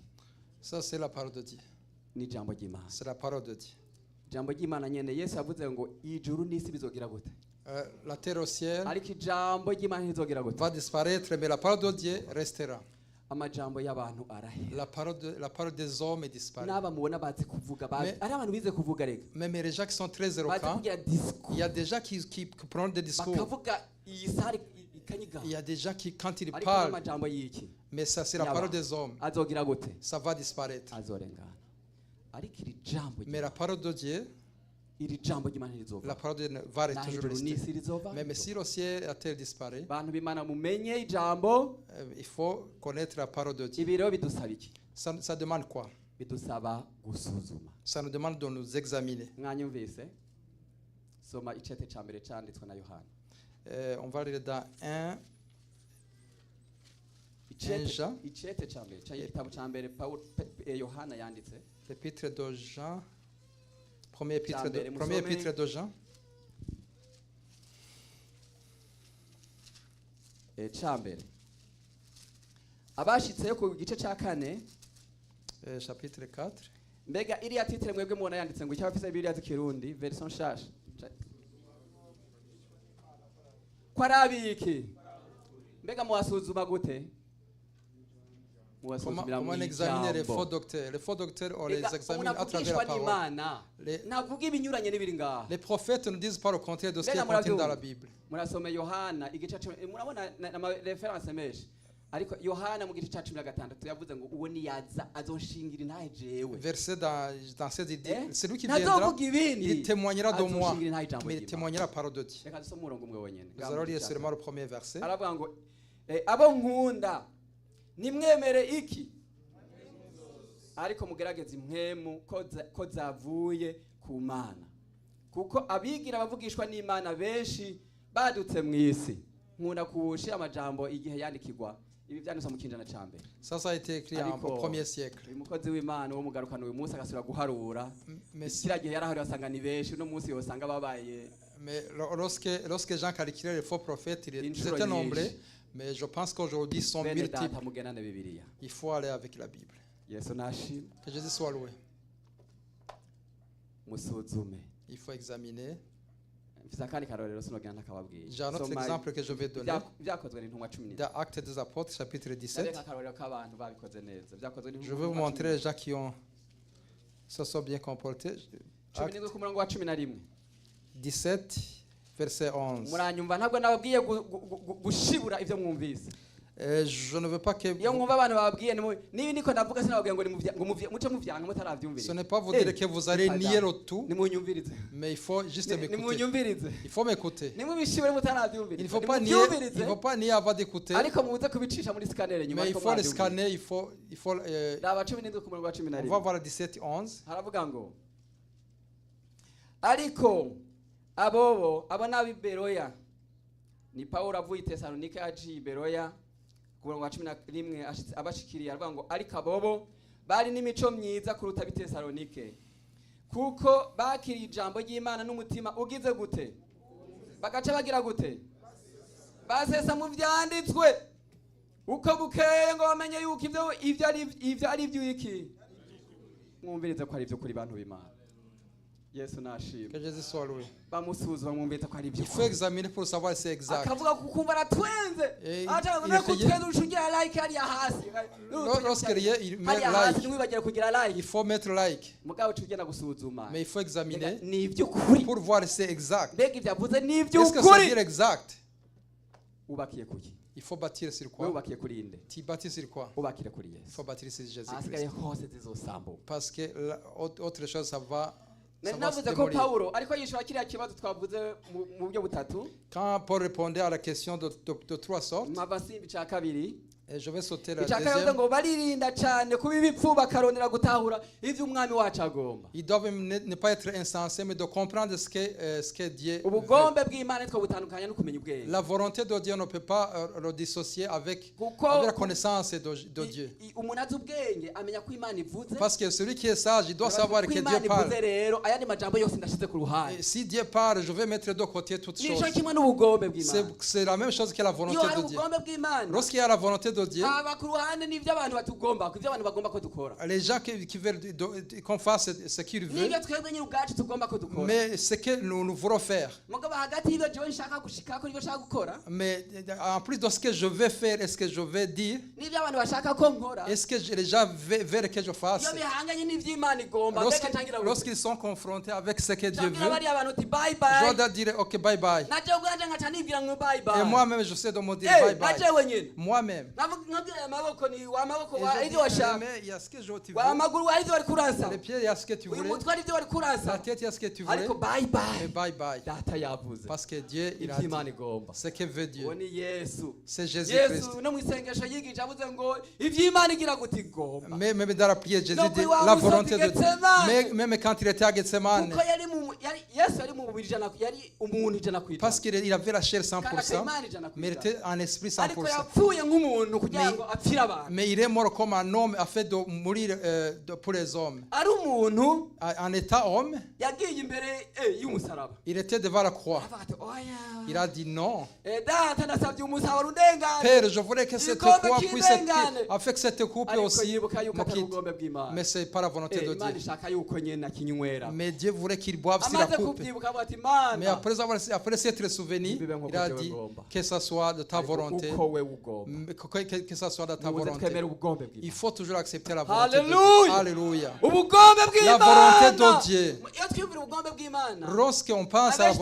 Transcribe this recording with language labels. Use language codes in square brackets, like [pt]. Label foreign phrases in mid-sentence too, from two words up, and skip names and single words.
[fr] Ça, c'est la parole de Dieu. [rn] ni ijambo ry'Imana [fr] C'est la parole de Dieu. [rn] ijambo ry'Imana nyene Yesu yavuze ngo ijuru n'isi bizogira gute [fr] La terre au ciel [rn] ariko ijambo ry'Imana ntizogira gute [fr] va disparaître, mais la parole de Dieu restera. [rn] amajambo y'abantu arahera [fr] La parole des hommes est disparue. [rn] n'aba mubona bazi kuvuga [fr] Mais- [rn] ari abantu bize kuvuga rega [fr] Même les gens qui sont très [rn] bazi [fr] éloquents, [rn] kugira [fr] il y discours a des gens qui prononcent des discours. [rn] bakavuga iyi sare ikanyiga [fr] Il y a des gens qui, quand ils [rn] ariko [fr] parlent, [rn] n'amajambo y'iki [fr] mais ça, c'est la [rn] Yaba. [fr] parole des hommes, [rn] azogira gute [fr] ça va disparaître. [rn] azorengana ariko iri jambo [fr] Mais la parole de Dieu, [rn] iri jambo ry'Imana [fr] la [rn] rizova [fr] parole de Dieu va [rn] naho [fr] toujours [rn] ijuru [fr] rester. [rn] n'isi rizova [fr] Même si le ciel et la terre disparaît, [rn] bantu b'Imana mumenye ijambo [fr] il faut connaître la parole de Dieu. [rn] ibi rero bidusaba iki [fr] Ça demande quoi? [rn] bidusaba gusuzuma [fr] Ça nous demande de nous examiner. [rn] mwanyumvise soma icete ca mbere canditswe na Yohana [fr] On va lire dans 1 Jean. [rn] icete ca mbere ca igitabo ca mbere Yohana yanditse [fr] l'épître de Jean. Premier épître Premier de Jean. [rn] ca mbere abashitseyo ku gice ca 4 [fr] Chapitre 4. [rn] mbega iriya titire mwebwe mubona yanditse ngo icyabafise bibiliya z'ikirundi version nshasha ko ari abiki mbega muwasuzuma gute [fr] Comment on examine les faux docteurs? Les faux docteurs, on les examine à travers la parole. [rn] navuga ibinyuranye n'ibiri ngaha [fr] Les prophètes ne disent pas le contraire de ce qui est contenu dans la Bible. [rn] murasome Yohana igice murabona n'amareferanse menshi ariko Yohana mu gice ca 16 yavuze ngo uwo niyaza azonshingira intahe jewe [fr] Verset dans cette idée, celui qui [rn] Ntazovuga [fr] viendra, [rn] ibindi, [fr] il témoignera de moi, [rn] azonshingira intahe ijambo [fr] mais il [rn] ry'Imana. [fr] témoignera la parole de Dieu. [rn] reka dusome umurongo umwe wenyene [fr] Nous allons lire seulement le premier verset. [rn] aravuga ngo abo nkunda nimwemere iki ariko mugerageze impwemu ko zavuye ku Mana kuko abigira abavugishwa n'Imana benshi badutse mu isi nkunda kuwushira amajambo igihe yandikirwa ibi byanditswe mu kinjana ca mbere [fr] Ça a été écrit au premier siècle. [rn] uyu mukozi w'Imana wo mugarukana uyu munsi agasubira guharura [fr] Mais, [rn] kiriya gihe yarahari asanga ni benshi uno munsi yosanga babaye [fr] mais lorsque Jean calculait les faux prophètes, Une ils étaient chose nombreux, [rn] nyinshi. [fr] mais je pense qu'aujourd'hui ils sont [rn] bene [fr] multiples. [rn] data mugenane bibiliya [fr] Il faut aller avec la Bible. [rn] Yesu nashimwe [fr] Que Jésus soit loué. [rn] musuzume [fr] Il faut examiner. [rn] mfise akandi karorero sinogenda nakababwiye [fr] J'ai un autre exemple que je vais donner. [rn] byakozwe n'intumwa 10 [fr] Dans Actes des Apôtres, chapitre 17. [rn] akarorero k'abantu babikoze neza byakozwe [fr] Je vais vous montrer les gens qui se sont bien comportés. Actes [rn] 17 ku murongo wa 11 [fr] 17, verset 11. [rn] muranyumva ntabwo nababwiye gushibura ivyo mwumvise [fr] Je ne veux pas que... [rn] iyo mwumva abantu bababwiye niba niko ndavuga sinababwiye ngo muce muvyanga [fr] Ce [rn] mutaravyumviriza [fr] n'est pas vous dire que vous allez nier le tout, [rn] nimunyumvirize [fr] mais il faut juste m'écouter. [rn] nimunyumvirize [fr] Il faut m'écouter. [rn] nimubishibure mutaravyumviriza [fr] Il ne faut pas nier avant d'écouter, [rn] ariko mubuze kubicisha muri scanner nyuma [fr] mais il [rn] ariko [fr] faut le [rn] mwavyumviriza. [fr] scanner, il faut [rn] raba 17 ku murongo wa [fr] on va 11 voir le 17, 11. [rn] haravuga ngo ariko abo n'ab'i Beroya ni Pawulo avuye i Tesalonike aciye i Beroya ku murongo wa 11 abashikiriye aravuga ngo ariko abobo bari n'imico myiza kuruta ab'i Tesalonike kuko bakiriye ijambo ry'Imana n'umutima ugize gute bagaca bagira gute basesa mu vyanditswe uko bukeye ngo bamenye yuko ivyo ari ivy'iki mwumvirize ko ari ibyo kuri bantu b'Imana. Yesu nashimwe. [fr] Que Jésus soit loué. [rn] Bamusuzuma mwumvirize ko ari ibyo. [fr] Il faut examiner pour savoir si c'est exact. [rn] Akavuga kukumva aratwenze. Acha [fr] il no est [rn] kutwenza ushugira like hariya hasi. [fr] Lorsqu'il met [rn] Hariya hasi [fr] like, [rn] ntiwibagire kugira like. [fr] il faut mettre like. [rn] Mugabo tugenda gusuzuma. [fr] Mais il faut examiner [rn] Ni iby'ukuri. [fr] pour voir si c'est exact. [rn] Mbega ibyo avuze ni [fr] Est-ce que c'est [rn] iby'ukuri. [fr] dire exact? [rn] Ubakiye kuki? [fr] Il faut bâtir sur [rn] Wewe [fr] quoi? [rn] ubakiye kuri inde? [fr] Tu bâtis sur quoi? [rn] Ubakire kuri [fr] Il [rn] Yesu. [fr] faut bâtir sur [rn] Asigaye [fr] Jésus-Christ. [rn] hose zizosambuka. [fr] Parce que autre chose, ça va se [rn] Navuze ko [fr] démolir. [rn] Paulo ariko yishura kiriya kibazo twavuze mu buryo butatu. [fr] Quand Paul répondait à la question de trois sortes, [rn] Mpava simba icya kabiri. [fr] et je vais sauter la [rn] Icya kabiri [fr] deuxième, [rn] ngo baririnda cyane kuba ibipfu bakarondera gutahura ivyo umwami wacu agomba. [fr] ils doivent ne pas être insensés, mais de comprendre ce que Dieu veut. [rn] Ubugombe bw'Imana nitwo butandukanya no kumenya ubwenge. [fr] La volonté de Dieu ne peut pas le dissocier avec la connaissance de Dieu. [rn] Umuntu azi ubwenge amenya ko Imana ivuze. [fr] Parce que celui qui est sage, il doit savoir que Dieu parle. [rn] Rero ayandi majambo yose ndashize ku ruhande. [fr] Et si Dieu parle, je vais mettre de côté toutes choses. [rn] Nico kimwe n'ubugombe bw'Imana. [fr] C'est la même chose que la volonté [rn] Iyo hari [fr] de Dieu. [rn] ubugombe bw'Imana. [fr] Lorsqu'il y a la volonté de Dieu, [rn] aba ku ruhande n'ivyo abantu batugomba, ivyo abantu bagomba ko dukora. [fr] les gens qui veulent qu'on fasse ce qu'ils veulent, [rn] Nivyo twebwe nyine ubwacu tugomba ko dukora. [fr] mais ce que nous voulons faire. [rn] Mugabo hagati y'ivyo jewe nshaka gushika ko nivyo nshaka gukora. [fr] Mais en plus de ce que je vais faire, est-ce que je vais dire, [rn] N'ivyo abantu bashaka ko nkora. [fr] est-ce que les gens veulent que je fasse? [rn] Iyo bihanganye n'ivyo Imana igomba, mbega tangira [fr] Lorsqu'ils sont confrontés avec ce que Dieu [rn] tangira [fr] veut, [rn] bari abantu uti bye [fr] je [rn] bye. [fr] dois dire ok, [en] bye bye. [rn] Naje ubwanje ngaca nibwira ngo [en] bye bye. [fr] Et moi-même, je sais de me dire Eh, [en] bye bye. [rn] naje wenyine. [fr] Moi-même. [rn] Nabwira amaboko ni wa maboko [fr] Et [rn] wa [fr] je [rn] ivyo [fr] dis, [rn] washaka. [fr] mais il y a ce que je tu [rn] Wa [fr] veux. [rn] amaguru wa ivyo wari kuransa. [fr] Les pieds, il y a ce que tu [rn] Uyu [fr] voulais. [rn] mutwe ari ivyo wari [fr] La [rn] kuransa. [fr] tête, il y a ce que tu voulais. [rn] Ariko [en] bye bye. [fr] Et [en] bye bye. [rn] Data yavuze. [fr] Parce que Dieu, il a [rn] Ivyo [fr] dit [rn] Imana igomba. [fr] ce que veut Dieu. [rn] Uwo ni Yesu. [fr] C'est Jésus-Christ. [rn] Yesu no mu isengesho yigisha avuze ngo ivyo Imana igira guti igomba. [fr] Même dans la prière, Jésus Donc, dit oui, la vous volonté sortez de Dieu. Gethsemane. Même quand il était à Gethsemane, [rn] Kuko Yesu yari mu mubiri ijana yari umuntu ijana ku ijana. [fr] parce qu'il avait la chair [rn] Kandi [fr] 100%, [rn] Imana ijana ku [fr] mais il [rn] ijana. [fr] était en esprit [rn] Ariko [fr] 100%. [rn] yapfuye nk'umuntu kugira ngo apfire abantu. [fr] Mais il est mort comme un homme afin de mourir pour les hommes. [rn] Ari umuntu [fr] En état homme, [rn] yagiye imbere y'umusaraba. [fr] il était devant la croix. [rn] Aravuga ati oya. [fr] Il a dit non. [rn] Data ndasabye umusaraba urundengane. [fr] Père, je voulais que cette [rn] Igikombe [fr] croix puisse être, [rn] cy'indengane. [fr] afin que cette coupe [rn] Ariko [fr] aussi [rn] yibuka yuko [fr] me [rn] atari [fr] quitte. [rn] ubugombe bw'Imana. [fr] Mais c'est pas la volonté de [rn] Imana [fr] Dieu. [rn] ishaka yuko nyene akinywera. [fr] Mais Dieu voulait qu'il boive sur la [rn] Amaze [fr] coupe. [rn] kubyibuka avuga ati [fr] Mais [rn] Mana [fr] après s'être souvenu, il a dit que ce soit de ta volonté. [rn] uko we ugomba. [fr] Que ce soit de ta [rn] Muze [fr] volonté. [rn] twemere ubugombe [fr] Il [rn] bw'Imana. [fr] faut toujours accepter la volonté de Dieu. Alléluia. Alléluia. [rn] Ubugombe [fr] La [rn] bw'Imana. [fr] volonté de Dieu. [rn] Iyo twiyumvira ubugombe bw'Imana. [fr] Lorsqu'on pense à la